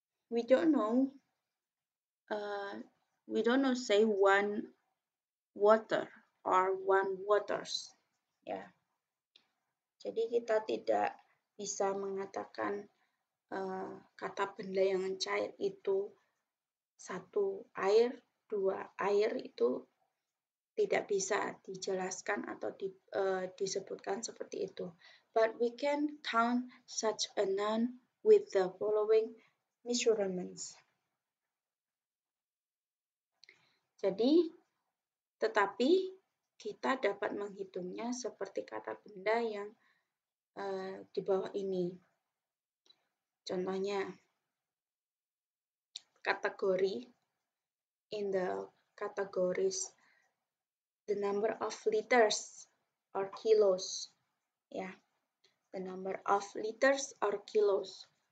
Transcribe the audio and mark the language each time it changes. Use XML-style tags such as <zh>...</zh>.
<en>We don't know say one water or one waters.</en> <id>Ya. Jadi kita tidak bisa mengatakan kata benda yang cair itu 1 air, 2 air, itu tidak bisa dijelaskan atau disebutkan seperti itu.</id> <en>But we can count such a noun with the following measurements.</en> <id>Jadi, tetapi kita dapat menghitungnya seperti kata benda yang di bawah ini. Contohnya, kategori,</id> <en>in the categories, the number of liters or kilos, ya, the number of liters or kilos.</en>